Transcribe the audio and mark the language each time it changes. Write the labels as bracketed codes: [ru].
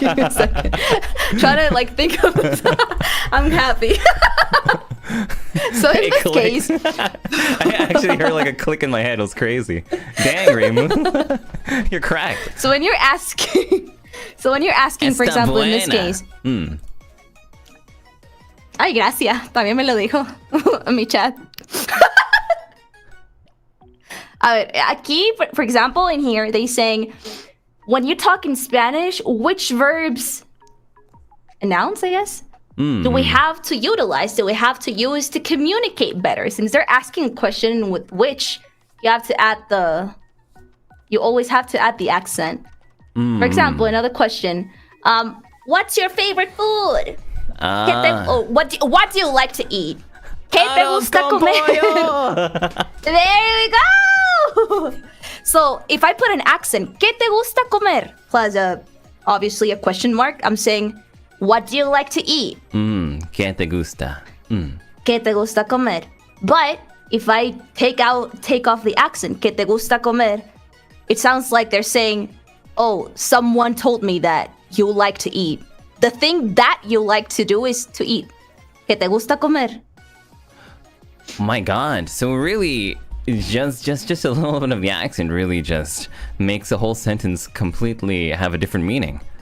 [en] Give me a second. Trying to like think of. I'm happy. So in this case, I actually heard like a click in my head. It was crazy. Dang, Reimu, you're cracked. so when you're asking, for example, in this case. [es] Ay, gracias. También me lo dijo en mi chat. Aquí, [en] for example, in here, they saying, when you talk in Spanish, which verbs, nouns, I guess, do we have to utilize? Do we have to use to communicate better? Since they're asking a question with which, you have to add you always have to add the accent. For example, another question, what's your favorite food? What do you like to eat? [es] ¿Qué te gusta comer? [en] There we go! So, if I put an accent, [es] ¿qué te gusta comer? [en] Plus, obviously a question mark, I'm saying, what do you like to eat? [es] ¿Qué te gusta? ¿Qué te gusta comer? [en] But, if I take off the accent, [es] ¿qué te gusta comer? [en] It sounds like they're saying, oh, someone told me that you like to eat. The thing that you like to do is to eat. [es] ¿Qué te gusta comer? [en] My God! So really, just a little bit of the accent really just makes the whole sentence completely have a different meaning.